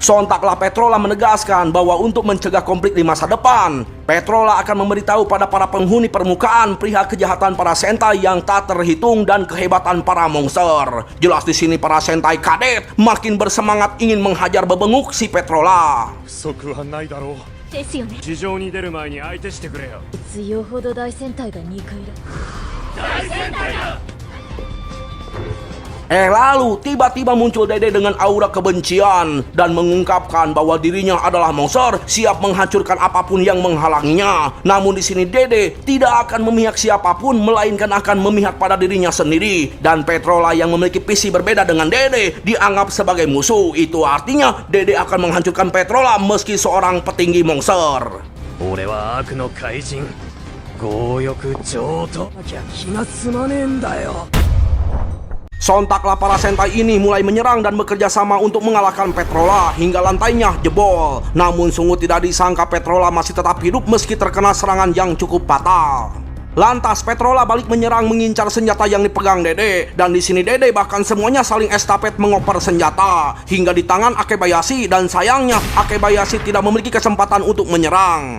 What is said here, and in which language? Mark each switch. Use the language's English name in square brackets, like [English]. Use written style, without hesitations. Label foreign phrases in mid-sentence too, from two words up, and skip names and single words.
[Indonesian] Sontaklah Petrola menegaskan bahwa untuk mencegah konflik di masa depan, Petrola akan memberitahu pada para penghuni permukaan perihal kejahatan para Sentai yang tak terhitung dan kehebatan para monster. Jelas di sini para Sentai kadet makin bersemangat ingin menghajar bebenguk si Petrola. [Japanese] 不足はないだろう。ですよね。地上に出る前に相手してくれよ。よほど大戦隊が2回だ。 [Indonesian] Lalu tiba-tiba muncul Dede dengan aura kebencian dan mengungkapkan bahwa dirinya adalah monster siap menghancurkan apapun yang menghalanginya. Namun di sini Dede tidak akan memihak siapapun melainkan akan memihak pada dirinya sendiri. Dan Petrola yang memiliki visi berbeda dengan Dede dianggap sebagai musuh. Itu artinya Dede akan menghancurkan Petrola meski seorang petinggi monster. [Japanese] 俺は悪の怪人強欲女王となきゃ気が済まねえんだよ。 [Indonesian] Sontaklah para Sentai ini mulai menyerang dan bekerja sama untuk mengalahkan Petrola hingga lantainya jebol. Namun sungguh tidak disangka Petrola masih tetap hidup meski terkena serangan yang cukup fatal. Lantas Petrola balik menyerang mengincar senjata yang dipegang Dede, dan di sini Dede bahkan semuanya saling estafet mengoper senjata hingga di tangan Akebayashi, dan sayangnya Akebayashi tidak memiliki kesempatan untuk menyerang.